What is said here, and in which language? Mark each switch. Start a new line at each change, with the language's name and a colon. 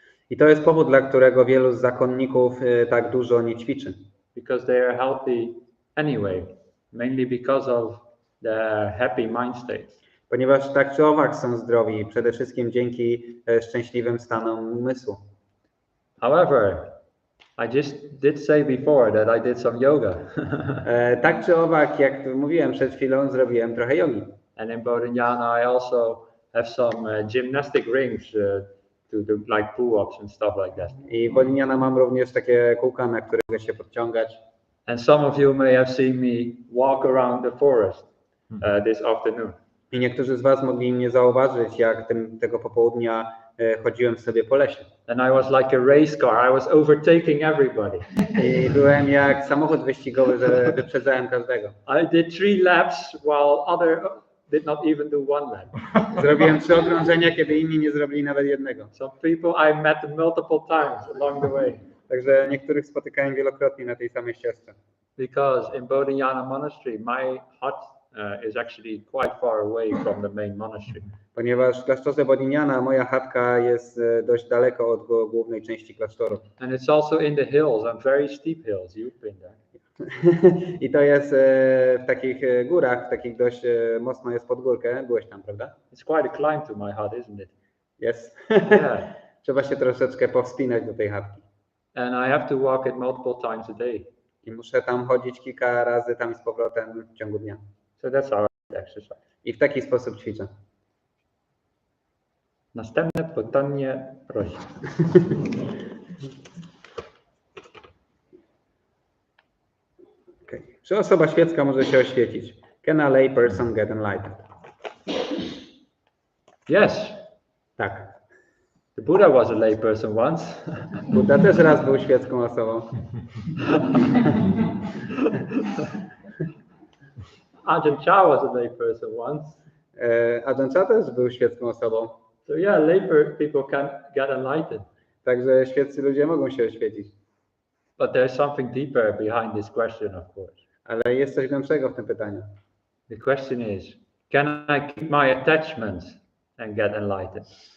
Polish: I to jest powód, dla którego wielu z zakonników tak dużo nie ćwiczy.
English: Because they are healthy anyway, mainly because of their happy mind states.
Polish: Ponieważ tak czy owak są zdrowi, przede wszystkim dzięki szczęśliwym stanom umysłu.
English: However, I just did say before that I did some yoga.
Polish: Tak czy owak, jak mówiłem przed chwilą, zrobiłem trochę jogi.
English: And in Bodhinyana I also have some gymnastic rings to do like pull-ups and stuff like that.
Polish: I w Bodhinyana mam również takie kółka, na których się podciągać.
English: And some of you may have seen me walk around the forest this afternoon.
Polish: I niektórzy z was mogli mnie zauważyć, jak tego popołudnia chodziłem sobie po lesie.
English: And I was like a race car. I was overtaking everybody.
Polish: I byłem jak samochód wyścigowy, że wyprzedzałem każdego.
English: I did 3 laps while other did not even do 1 lap.
Polish: Zrobiłem 3 okrążenia, kiedy inni nie zrobili nawet jednego.
English: Some people I met multiple times along the way.
Polish: Także niektórych spotykałem wielokrotnie na tej samej ścieżce.
English: Because in Bodhinyana Monastery, my hut is actually quite far away from the main monastery.
Polish: Ponieważ w klasztorze Bodhinyana moja chatka jest dość daleko od głównej części klasztoru.
English: And it's also in the hills, and very steep hills. You've been there.
Polish: I to jest w takich górach, w takich dość mocno jest pod górkę. Byłeś tam, prawda?
English: It's quite a climb to my hut, isn't it?
Polish: Jest.
English: Yeah.
Polish: Trzeba się troszeczkę powspinać do tej chatki.
English: And I have to walk it multiple times a day.
Polish: I muszę tam chodzić kilka razy tam i z powrotem w ciągu dnia.
English: So that's our exercise.
Polish: I w taki sposób ćwiczę. Następne pytanie, proszę.
English: Okay.
Polish: Czy osoba świecka może się oświecić?
English: Can a lay person get enlightened? Yes.
Polish: Tak.
English: The Buddha was a lay person once.
Polish: Buddha też raz był świecką osobą.
English: Ajahn Chah was a lay person once.
Polish: Ajahn Chah też był świecką osobą.
English: So yeah, lay people can get enlightened.
Polish: Także świeccy ludzie mogą się oświecić.
English: But there's something deeper behind this question, of course.
Polish: Ale jest coś głębszego w tym pytaniu.
English: The question is, can I keep my attachments and get enlightened?